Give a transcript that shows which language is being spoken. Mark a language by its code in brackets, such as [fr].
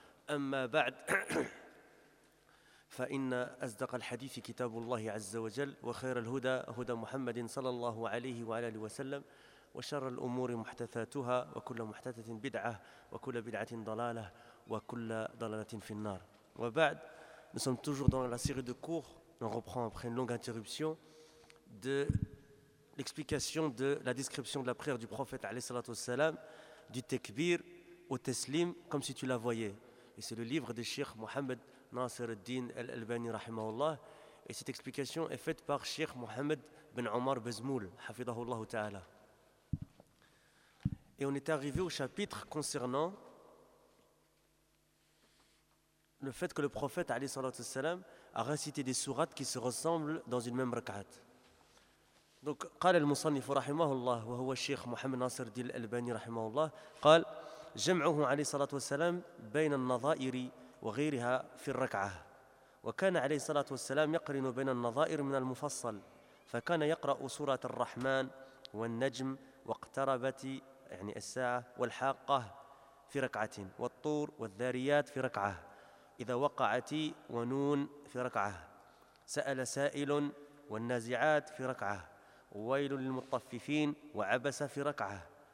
[ar] أما بعد، فإن أصدق الحديث كتاب الله عز وجل، وخير الهدى هدى محمد صلى الله عليه وعلى آله وسلم، وشر الأمور محدثاتها، وكل محدثة بدعة، وكل بدعة ضلالة، وكل ضلالة في النار. [fr] وبعد، nous sommes toujours dans la série de cours, on reprend après une longue interruption, de l'explication de la description de la prière du prophète [ar] عليه الصلاة والسلام, [fr] du tekbir au teslim, comme si tu la voyais. Et c'est le livre de Cheikh Mohamed Nasser al-Din al-Albani rahimahullah. Et cette explication est faite par Cheikh Mohamed bin Omar Bezmoul, hafidahullah ta'ala. Et on est arrivé au chapitre concernant le fait que le prophète alayhi salatu wassalam a récité des sourates qui se ressemblent dans une même rak'at. [ar] Donc, قال المصنف رحمه الله وهو الشيخ محمد ناصر الدين الألباني رحمه الله قال جمعه عليه الصلاة والسلام بين النظائر وغيرها في الركعة، وكان عليه الصلاة والسلام يقرن بين النظائر من المفصل، فكان يقرأ سورة الرحمن والنجم واقتربت يعني الساعة والحاقة في ركعة، والطور والذاريات في ركعة، إذا وقعت ونون في ركعة، سأل سائل والنازعات في ركعة، ويل للمطففين وعبس في ركعة،